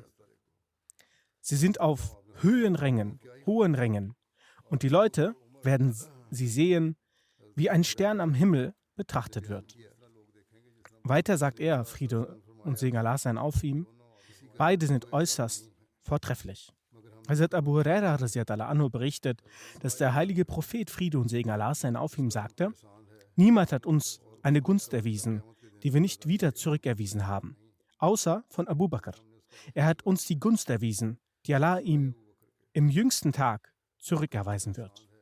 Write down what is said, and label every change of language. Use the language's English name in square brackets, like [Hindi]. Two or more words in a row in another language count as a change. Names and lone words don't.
[German] Sie sind auf hohen Rängen, und die Leute werden sie sehen, wie ein Stern am Himmel betrachtet wird. Weiter sagt er, Friede und Segen Allah sein auf ihm, beide sind äußerst vortrefflich. Hazrat Abu Huraira [Arabic] رضي الله عنه [German] berichtet, dass der heilige Prophet, Friede und Segen Allah sein auf ihm, sagte: Niemand hat uns eine Gunst erwiesen, die wir nicht wieder zurückerwiesen haben, außer von Abu Bakr. Er hat uns die Gunst erwiesen, die Allah ihm im jüngsten Tag zurückerweisen wird.